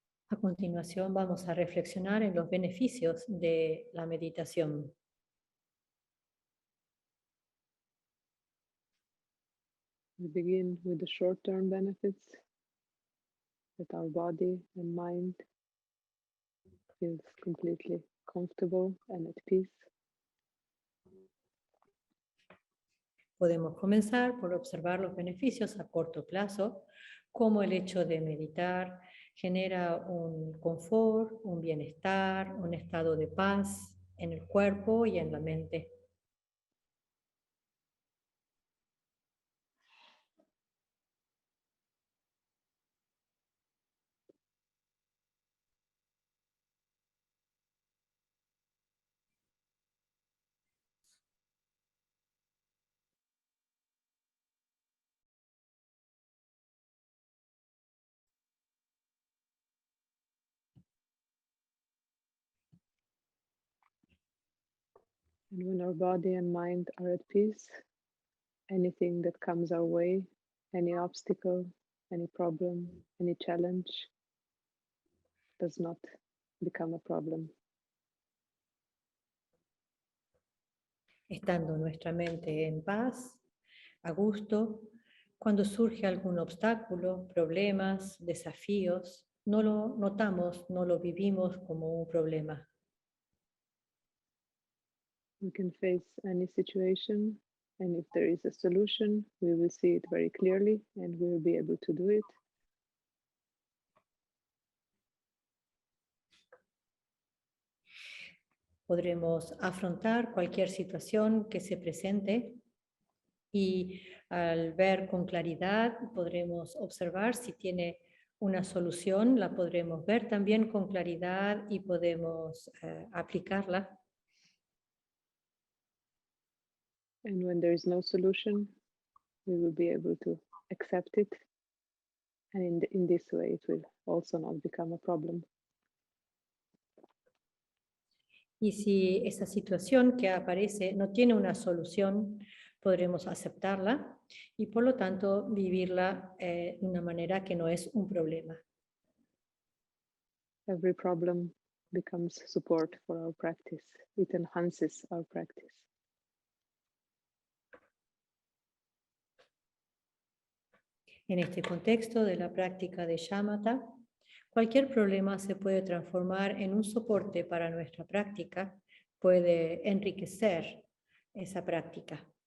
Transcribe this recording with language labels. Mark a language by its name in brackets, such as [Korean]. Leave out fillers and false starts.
[Spanish] A continuación vamos a reflexionar en los beneficios de la meditación. [English] We begin with the short-term benefits, that our body and mind feels completely comfortable and at peace. [Spanish] Podemos comenzar por observar los beneficios a corto plazo, como el hecho de meditar genera un confort, un bienestar, un estado de paz en el cuerpo y en la mente. [English] And when our body and mind are at peace, anything that comes our way, any obstacle, any problem, any challenge, does not become a problem. [Spanish] Estando nuestra mente en paz, a gusto, cuando surge algún obstáculo, problemas, desafíos, no lo notamos, no lo vivimos como un problema. [English] We can face any situation, and if there is a solution, we will see it very clearly and we will be able to do it. [Spanish] Podremos afrontar cualquier situación que se presente y al ver con claridad podremos observar si tiene una solución, la podremos ver también con claridad y podemos aplicarla. [English] And when there is no solution, we will be able to accept it. And in this way, it will also not become a problem. [Spanish] Y si esa situación que aparece no tiene una solución, podremos aceptarla y por lo tanto vivirla de una manera que no es un problema. [English] Every problem becomes support for our practice. It enhances our practice. [Spanish] En este contexto de la práctica de shamatha, cualquier problema se puede transformar en un soporte para nuestra práctica, puede enriquecer esa práctica.